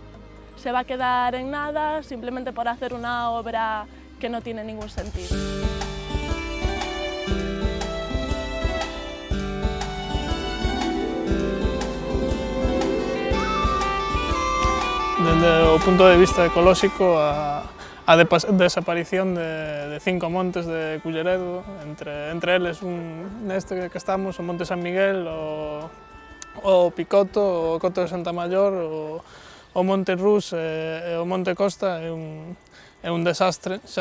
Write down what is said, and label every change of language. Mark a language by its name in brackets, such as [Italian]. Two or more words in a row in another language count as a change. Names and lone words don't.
[Spanish] Se va a quedar en nada simplemente por hacer una obra que no tiene ningún sentido. [Galician] Desde o punto de vista ecolóxico, a desaparición de 5 montes de Culleredo, entre eles neste que estamos, o Monte San Miguel, o Picoto, o Coto de Santa Mayor, o Monte Rus e o Monte Costa é un desastre, xa